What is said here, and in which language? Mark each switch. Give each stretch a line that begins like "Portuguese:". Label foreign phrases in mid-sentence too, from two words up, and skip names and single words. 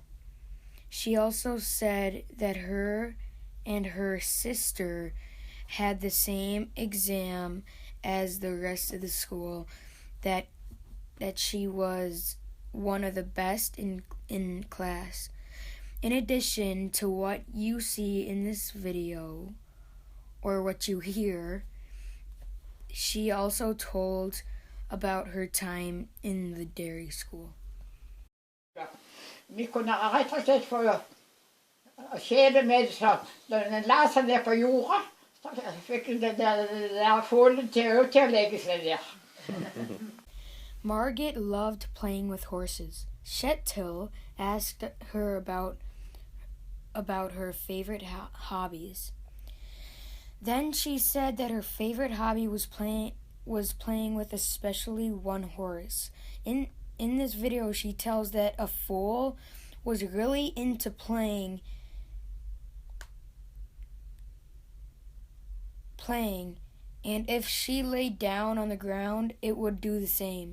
English: She also said that her and her sister had the same exam as the rest of the school, that she was one of the best in class. In addition to what you see in this video, or what you hear, she also told about her time in the dairy school.
Norwegian: Vi kunne rett og slett få kjede med det sånn. Når den la seg ned på jorda, så fikk den der fålen til å legge seg der.
English: Margit loved playing with horses. Kjetil asked her about her favorite hobbies. Then she said that her favorite hobby was playing with especially one horse. In this video, she tells that a foal was really into playing, and if she laid down on the ground, it would do the same.